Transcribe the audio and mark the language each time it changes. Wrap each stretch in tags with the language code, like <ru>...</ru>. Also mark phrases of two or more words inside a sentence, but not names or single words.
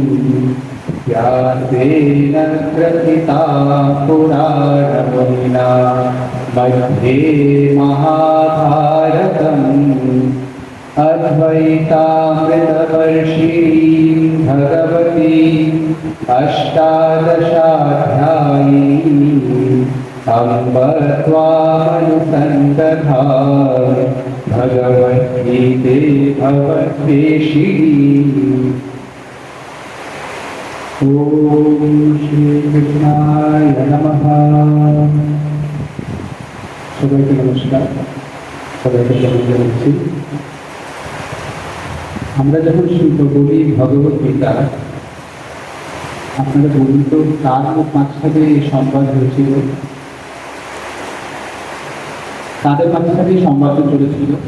<sa>व्यासेन ग्रथिता पुराणमुनिना मध्ये महाभारतम् अद्वैतामृतवर्षिणीं भगवती अष्टादशाध्यायी अम्ब त्वामनुसन्दधामि भगवद्गीते भवद्वेषिणी। ॐ श्रीकृष्णाय नमः।</sa> <bn>সবাইকে নমস্কার, সবাইকে জানাচ্ছি। আমরা যখন বলি ভগবত গীতা, আপনারা বলুন তো কার মাঝখানে এই সংবাদ হয়েছিল, তাদের মাঝখানে সংবাদ চলেছিল?</bn>